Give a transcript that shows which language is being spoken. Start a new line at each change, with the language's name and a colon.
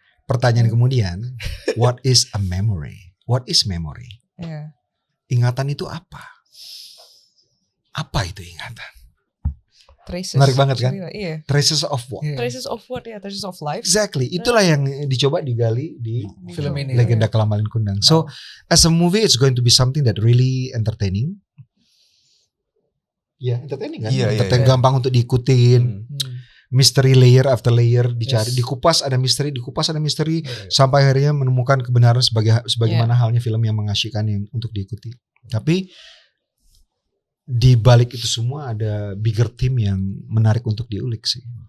Indonesian: Pertanyaan kemudian,
English: what is a memory? What is memory? Yeah.
Indonesian: Ingatan itu apa? Apa itu ingatan?
English: Traces.
Indonesian: Menarik banget kan? Iya.
English: Traces of what? Yeah. Traces of what ya? Traces of life. Exactly.
Indonesian: Itulah yang dicoba digali di Film ini. Legenda Kelam Malin Kundang.
English: So, as a movie, it's going to be something that really entertaining.
Indonesian: Ya, entertaining kan? Iya,
English: Entertaining,
Indonesian: iya. gampang untuk diikutin.
English: Mystery layer after layer
Indonesian: dicari, dikupas ada misteri, sampai akhirnya menemukan kebenaran sebagaimana halnya film yang mengasyikkan yang untuk diikuti. Tapi di balik itu semua ada
English: bigger team
Indonesian: yang menarik untuk diulik sih.